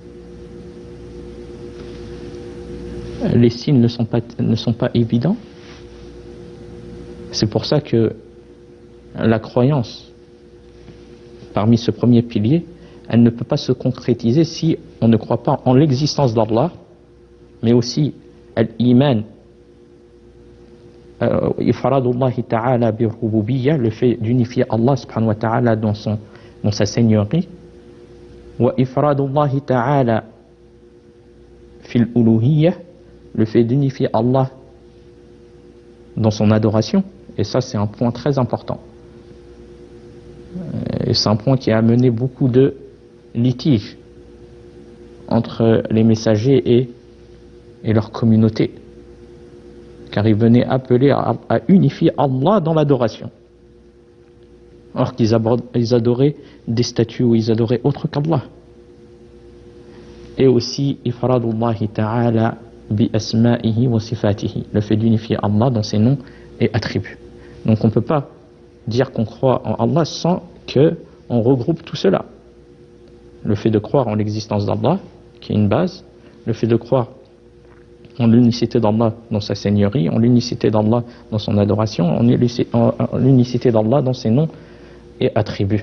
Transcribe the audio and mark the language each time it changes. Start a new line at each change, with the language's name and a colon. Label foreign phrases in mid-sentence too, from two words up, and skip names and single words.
French: Les signes ne sont pas évidents. C'est pour ça que la croyance, parmi ce premier pilier, elle ne peut pas se concrétiser si on ne croit pas en l'existence d'Allah, mais aussi l'iman,
Arabic: إفراد الله تعالى بالربوبية,
French: le fait d'unifier Allah
Arabic: سبحانه وتعالى
French: dans sa seigneurie,
Arabic: وإفراد الله تعالى في الألوهية,
French: le fait d'unifier Allah dans son adoration. Et ça, c'est un point très important. Et c'est un point qui a amené beaucoup de litiges entre les messagers et leur communauté, car ils venaient appeler à unifier Allah dans l'adoration, alors qu'ils adoraient des statues ou ils adoraient autre qu'Allah. Et aussi
Arabic: إفراد الله تعالى بأسمائه وصفاته,
French: le fait d'unifier Allah dans ses noms et attributs. Donc on ne peut pas dire qu'on croit en Allah sans qu'on regroupe tout cela. Le fait de croire en l'existence d'Allah, qui est une base, le fait de croire en l'unicité d'Allah dans sa seigneurie, en l'unicité d'Allah dans son adoration, en l'unicité d'Allah dans ses noms et attributs.